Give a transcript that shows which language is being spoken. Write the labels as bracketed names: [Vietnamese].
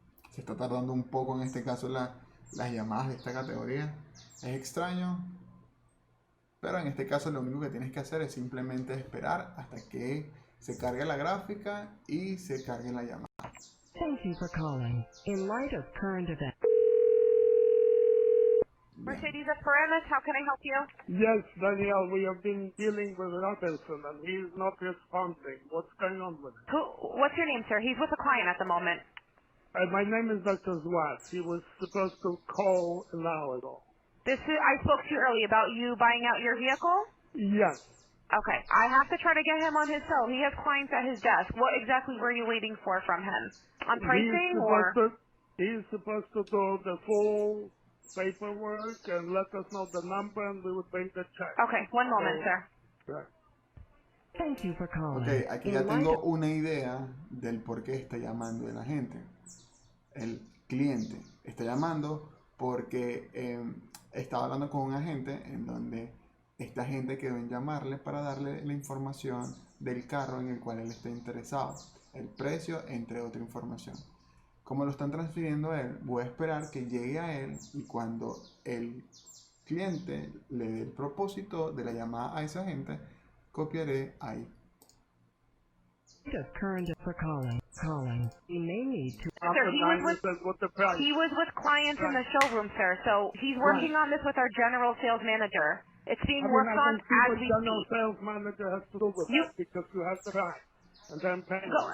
[Spanish] Se está tardando un poco en este caso las llamadas de esta categoría. Es extraño, pero en este caso lo único que tienes que hacer es simplemente esperar hasta que se cargue la gráfica y se cargue la llamada. [English] Thank you for calling. In light of current events. Mercedes of Paramus, how can I help you? Yes, Danielle, we have been dealing with Robinson and he's not responding. What's going on with him? What's your name, sir? He's with a client at the moment. My name is Dr. Zwat. He was supposed to call an hour ago. I spoke to you earlier about you buying out your vehicle? Yes. Okay. I have to try to get him on his cell. He has clients at his desk. What exactly were you waiting for from him? On pricing He's supposed to do the full paperwork and let us know the number and we would bring the check. Okay. One moment, sir. Right. Thank you for calling. [Spanish] Ok, aquí ya tengo una idea del por qué está llamando el agente. El cliente está llamando porque estaba hablando con un agente en donde esta agente quedó en llamarle para darle la información del carro en el cual él está interesado, el precio, entre otra información. Como lo están transfiriendo a él, voy a esperar que llegue a él y cuando el cliente le dé el propósito de la llamada a esa agente, copiaré ahí. [English] Current for calling. You may need to. Sir, he was with clients in the showroom, sir. So he's working on this with our general sales manager. It's being worked on as we general speak. sales manager has to do with that because you have the price and then payment.